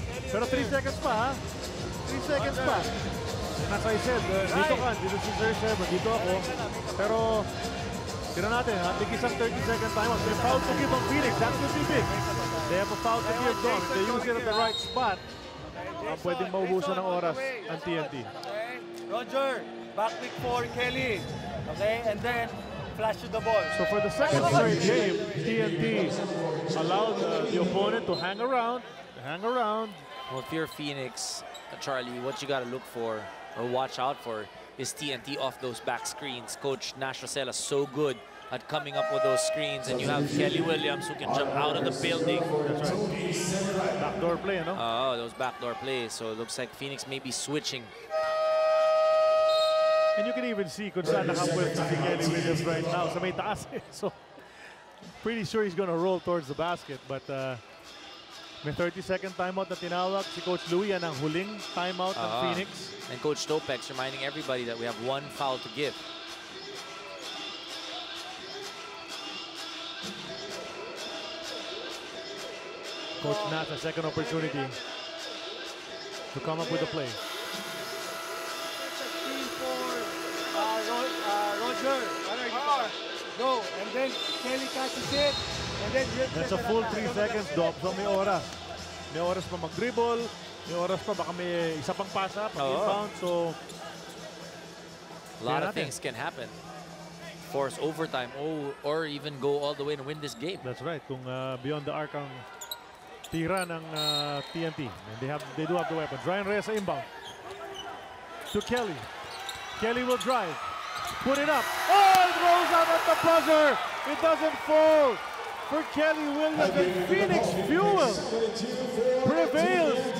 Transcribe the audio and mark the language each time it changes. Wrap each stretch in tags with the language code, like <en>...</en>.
<tl>Pero 3 seconds pa, ha? 3 seconds pa.</tl> <en>And as I said,</en> <tl>dito ka, dito si Sir Seven, dito ako. Pero, tira natin, ha? Tig-isang 30-second timeout.</tl> <en>They foul to give on Phoenix. That would be big. They have a foul to give them. They use it at the right spot.</en> <tl>Pwedeng maubusan ng oras ang TNT.</tl> <en>Roger, back pick for Kelly. Okay, and then flash to the ball. So for the second straight game, TNT allowed the opponent to hang around. Well, if you're Phoenix, Charlie, what you got to look for or watch out for is TNT off those back screens. Coach Nash Rosella so good at coming up with those screens, and you have Kelly Williams who can jump out of the building. That's right. Backdoor play, no? Oh, those backdoor plays. So it looks like Phoenix may be switching. And you can even see</en> <tl>kung saan nakapwesta si</tl> <en>Kelly Williams right now</en> <tl>sa may taas.</tl> <en>So pretty sure he's gonna roll towards the basket.</en> <tl>But may 30-second timeout na tinawag si Coach Louie. Yan ang huling timeout ng Phoenix.</tl> <en>And Coach Topex reminding everybody that we have 1 foul to give. Coach Nash, a second opportunity to come up with a play. Roger, go, and then Kelly catches it, and then that's a full 3 seconds, Dop.</en> <tl>So may oras. May oras pa mag-dribble, may oras pa baka may isa pang pasa, pang-inbound. So</tl> <en>a lot of things can happen. Force overtime, or even go all the way and win this game. That's right.</en> <tl>Kung beyond the arc ang tira ng TNT.</tl> <en>And they do have the weapons. Ryan Reyes sa inbound. To Kelly. Kelly will drive. Put it up. Oh, it rolls out at the buzzer. It doesn't fall for Kelly Williams. And Phoenix Fuel prevails.</en>